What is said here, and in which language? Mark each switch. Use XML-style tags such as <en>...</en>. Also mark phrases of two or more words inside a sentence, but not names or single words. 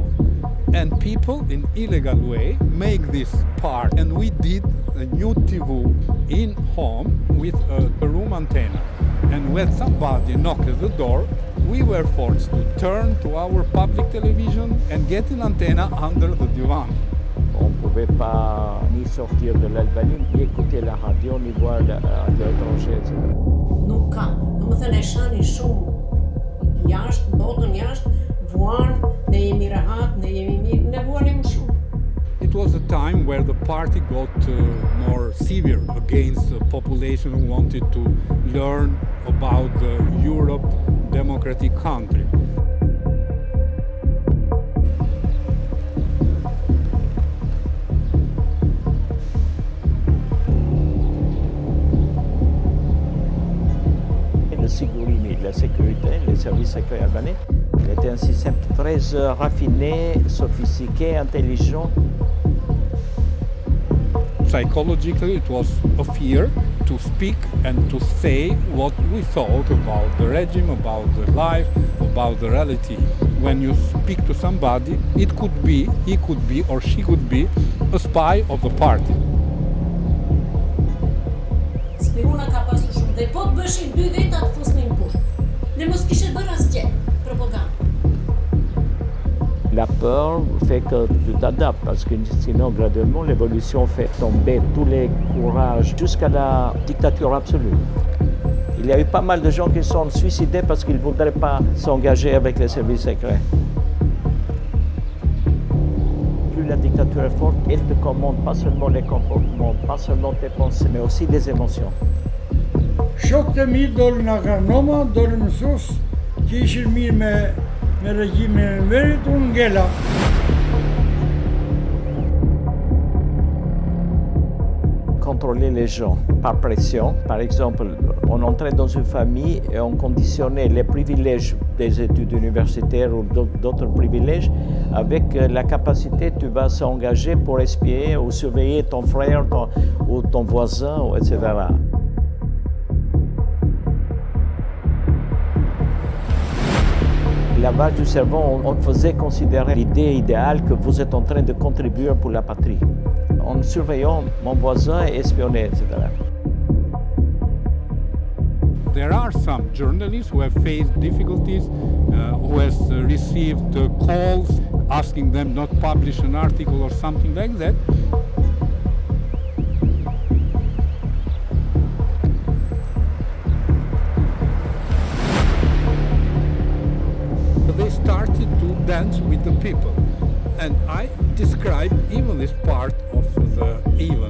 <en>And people in illegal way make this part, and we did a new TV in home with a room antenna. And when somebody knocked at the door, we were forced to turn to our public television and get an antenna under the divan.</en> <fr>On ne pouvait pas ni sortir de l'Albanie, ni écouter la radio, ni voir la radio étrangère, etc.</fr> <sq>Nuk ka, do më thënë e shani shumë jashtë, botën jashtë, vuan, ne jemi rehat, ne jemi mirë, ne vuanim shumë.</sq> <en>It was a time where the party got more severe against the population who wanted to learn about the Europe democratic country.</en> <fr>La sécurité, les services secrets albanais, était un système très raffiné, sophistiqué, intelligent.</fr> <en>Psychologically, it was a fear to speak and to say what we thought about the regime, about the life, about the reality. When you speak to somebody, it could be, he could be, or she could be a spy of the party.</en> <sq>Dhe po të bëshin 2 veta të fusnin burg. Ne mos kishe bërë asgjë, propagandë.</sq> <fr>La peur fait que tu t'adaptes parce que sinon graduellement l'évolution fait tomber tous les courages jusqu'à la dictature absolue. Il y a eu pas mal de gens qui se sont suicidés parce qu'ils ne voudraient pas s'engager avec les services secrets. Plus la dictature est forte, elle te commande pas seulement les comportements, pas seulement tes pensées, mais aussi les émotions.</fr> <sq>Shokët e mi dolën agronoma, dolën mësues, që ishin mirë me regjimin e Enverit, unë ngela.</sq> <fr>Contrôler les gens par pression. Par exemple, on entrait dans une famille et on conditionnait les privilèges des études universitaires ou d'autres privilèges avec la capacité tu vas s'engager pour espier ou surveiller ton frère ou ton voisin, etc. Lavage du cerveau, on faisait considérer l'idée idéale que vous êtes en train de contribuer pour la patrie. En surveillant mon voisin et espionner, etc.</fr> <en>There are some journalists who have faced difficulties, who has received calls asking them not publish an article or something like that. They started to dance with the people, and I described even this part of the event.</en>